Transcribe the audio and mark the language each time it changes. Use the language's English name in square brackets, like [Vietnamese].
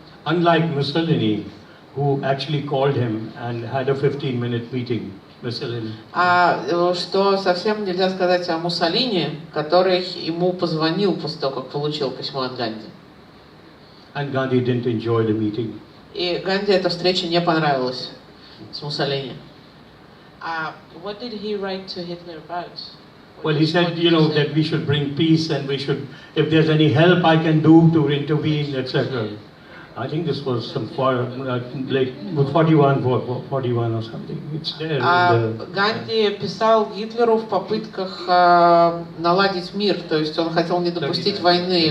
[English] Unlike Mussolini, who actually called him and had a 15-minute meeting. Mussolini. [Russian] Что совсем нельзя сказать о Муссолини, который ему позвонил после того, как получил письмо от Ганди. [English] And Gandhi didn't enjoy the meeting. [Russian] И Ганди эта встреча не понравилась с Муссолини. [English] What did he write to Hitler about? Well, he said, that we should bring peace and we should, if there's any help I can do to intervene, etc. I think this was some like 41 or something. It's there. [Russian] Ганди писал Гитлеру в попытках наладить мир, то есть он хотел не допустить войны.